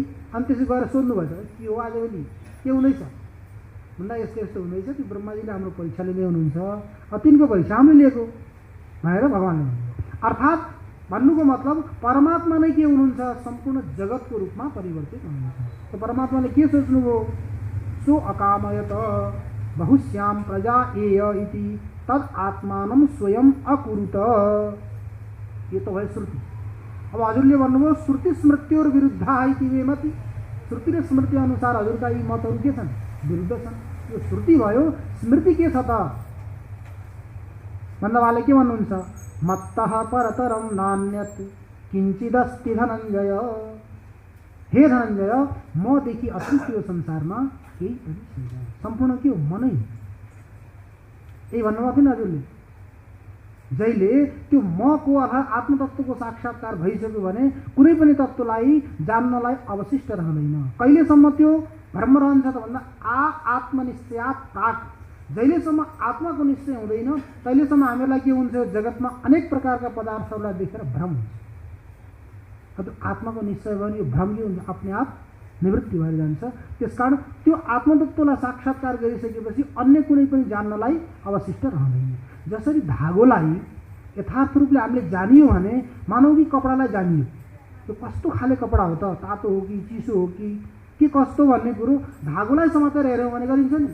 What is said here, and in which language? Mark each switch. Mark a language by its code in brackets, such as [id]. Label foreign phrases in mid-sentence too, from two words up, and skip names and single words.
[ne] अनि त्यसो गएर सोध्नुभएछ के हो आजभोलि के हुँदैछ भन्दा यस्तो यस्तो हुँदैछ। त्यो ब्रह्माजीले हाम्रो परीक्षा लिँदै हुनुहुन्छ, तिनको परीक्षा हामीले लिएको भनेर भगवान्ले भन्नुभयो। अर्थात् भन्नुको मतलब परमात्मा नै के हुनुहुन्छ? सम्पूर्ण जगतको रूपमा परिवर्तित हुनुहुन्छ। त परमात्माले के सोच्नुभयो? [sa] सो अकामयत बहुश्याम प्रजा एय इति तद आत्मानं स्वयं अकुरुत। [ne] यो त भयो श्रुति। अब हजुरले भन्नुभयो [sa] श्रुति स्मृत्योर विरुद्धा इति मे मति। [ne] श्रुति र स्मृति अनुसार हजुरका यी मतहरू के छन्? विरुद्ध छन्। यो श्रुति भयो, स्मृति के छ त भन्दा उहाँले के भन्नुहुन्छ? [sa] मत्तः परतरम नान्यत किञ्चिदस्ति धनञ्जय। हे धनञ्जय, [ne] मदेखि अतिरिक्त यो संसारमा केही पनि छैन, सम्पूर्ण के हो? मनै। यही भन्नुभएको थियो नि हजुरले। जहिले त्यो मको अर्थात् आत्मतत्त्वको साक्षात्कार भइसक्यो भने कुनै पनि तत्त्वलाई जान्नलाई अवशिष्ट रहँदैन। कहिलेसम्म त्यो भ्रम रहन्छ त भन्दा [sa] आत्मनिश्चयात् प्राक, [ne] जहिलेसम्म आत्माको निश्चय हुँदैन तहिलेसम्म हामीलाई के हुन्छ? जगतमा अनेक प्रकारका पदार्थहरूलाई देखेर भ्रम हुन्छ। त्यो आत्माको निश्चय भयो भने यो भ्रम के हुन्छ? [hi] अपने आप [ne] निवृत्ति भएर जान्छ। त्यसकारण त्यो आत्मतत्त्वलाई साक्षात्कार गरिसकेपछि अन्य कुनै पनि जान्नलाई अवशिष्ट रहँदैन। जसरी धागोलाई यथार्थ रूपले हामीले जानियो भने मानौ कि कपडालाई जानियो, यो कस्तो खाले कपडा हो त, तातो हो कि चिसो हो कि के कस्तो भन्ने कुरो धागोलाई समातेर हेऱ्यौँ भने गरिन्छ नि।